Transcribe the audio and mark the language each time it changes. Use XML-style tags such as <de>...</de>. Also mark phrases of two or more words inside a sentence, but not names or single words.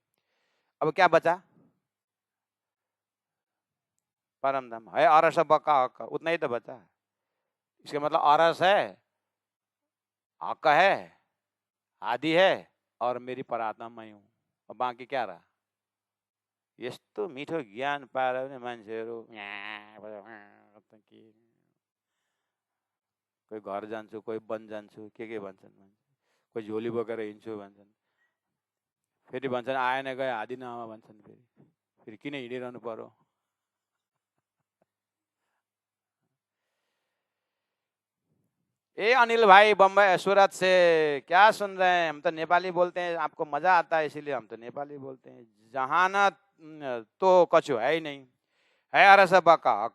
<hi>अब क्या बचा? परम धाम है, अरस बका हक, उतना ही तो बचा। इसका मतलब अरस है, हक है, आदि है, और मेरी परात्मा मैं हूँ। और बाँकी क्या रहा?</hi> <ne>यस्तो मिठो ज्ञान पाएर पनि मान्छेहरू कोही घर जान्छु, कोही वन जान्छु, के भन्छन्, कोही झोली बोकेर हिँड्छु भन्छन्, फेरि भन्छन् आएन गए आदि नआमा भन्छन्, फेरि किन हिँडिरहनु पर्यो?</ne> <hi>ए अनिल भाई बम्बई सूरत से क्या सुन रहे हैं? हम तो नेपाली बोलते हैं, आपको मजा आता है इसीलिए हम तो नेपाली बोलते हैं। जहाना तो कछु है ही नहीं, है अरसबा का हक।</hi>